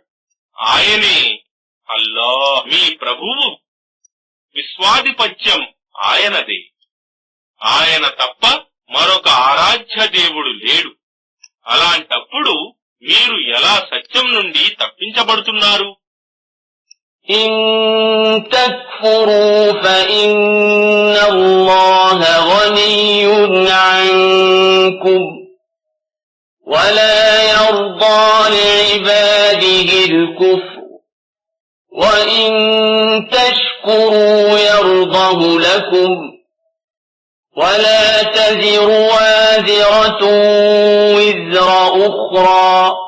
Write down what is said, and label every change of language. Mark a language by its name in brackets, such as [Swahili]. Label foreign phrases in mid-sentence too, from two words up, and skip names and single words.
[Telugu] ఆయనే అల్లాహ్ మీ ప్రభువు. విశ్వాధిపత్యం ఆయనదే. ఆయన తప్ప మరొక ఆరాధ్య దేవుడు లేడు. అలాంటప్పుడు మీరు ఎలా సత్యం నుండి తప్పించబడుతున్నారు? [Arabic] إن تكفروا فإن الله غني عنكم ولا يرضى لعباده الكفر وإن تشكروا يرضه لكم ولا تزر وازرة وزر أخرى